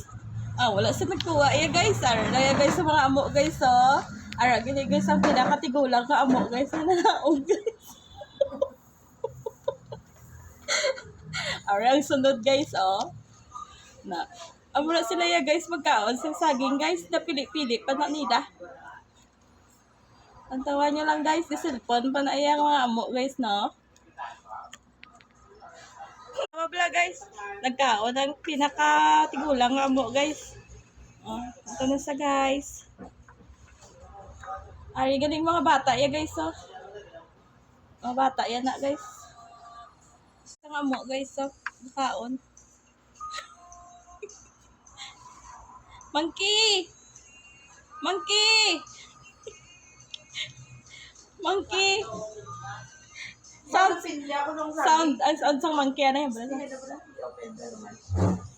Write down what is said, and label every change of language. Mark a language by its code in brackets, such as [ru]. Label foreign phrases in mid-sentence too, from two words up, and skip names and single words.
[krj] Wala sa nagkuha ya guys. Ara guys sa mga amo guys oh. Ara gini guys ang pinakatigulang ka amo guys na nanaog guys. Ara ang sunod guys oh. Amo na sila ya guys magkaon sa saging guys na pili-pili pa na nila. Ang tawa nyo lang guys, di cellphone pa na iya mga amo guys no. Tama guys, nagkaon ang pinakatigulang nga amo guys. Ito na sa guys. Ay, galing mga bata ya guys oh. Mga bata yan na guys. Ang amo guys oh, nagkaon. Monkey! Monkey! Monkey! Sound sang monkey ano yan?